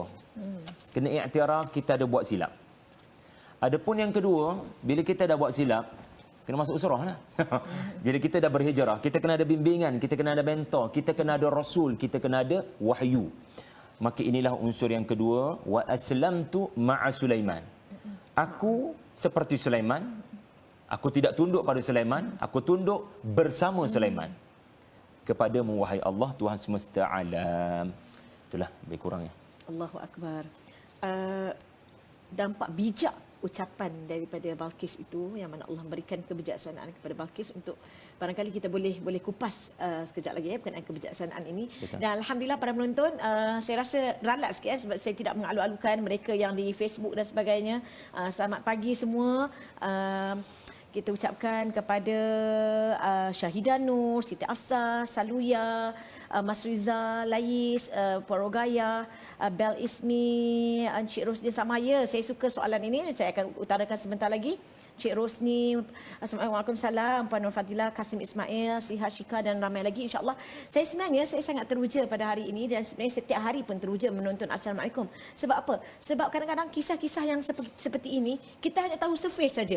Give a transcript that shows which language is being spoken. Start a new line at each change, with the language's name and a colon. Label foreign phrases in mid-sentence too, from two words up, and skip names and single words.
Malay: Kena iktiraf kita ada buat silap. Adapun yang kedua, bila kita dah buat silap, kena masuk surah lah. Bila kita dah berhijrah, kita kena ada bimbingan, kita kena ada mentor, kita kena ada rasul, kita kena ada wahyu. Maka inilah unsur yang kedua,
Arabic: وأسلمت مع سليمان.
Malay: Aku seperti Sulaiman, aku tidak tunduk pada Sulaiman, aku tunduk bersama Sulaiman. Kepadamu wahai Allah Tuhan semesta alam. Itulah lebih kurangnya.
Arabic: الله أكبر.
Malay: Dampak bijak ucapan daripada Balqis itu, yang mana Allah memberikan kebijaksanaan kepada Balqis untuk barangkali kita boleh kupas sekejap lagi berkenaan kebijaksanaan ini. Betul. Dan alhamdulillah para penonton, saya rasa ralat sikit sebab saya tidak mengalu-alukan mereka yang di Facebook dan sebagainya. Selamat pagi semua. Kita ucapkan kepada Syahidah Nur, Siti Afsah, Saluya, Mas Riza, Lais, Porogaya, Bel Ismi, Encik Rosni Samaya. Saya suka soalan ini, saya akan utarakan sebentar lagi. Cik Rosni, Assalamualaikum, Puan Nur Fadilah, Kasim Ismail, Sihat Syika dan ramai lagi, insyaAllah. Saya sangat teruja pada hari ini dan sebenarnya setiap hari pun teruja menonton Assalamualaikum. Sebab apa? Sebab kadang-kadang kisah-kisah yang seperti ini, kita hanya tahu surface saja.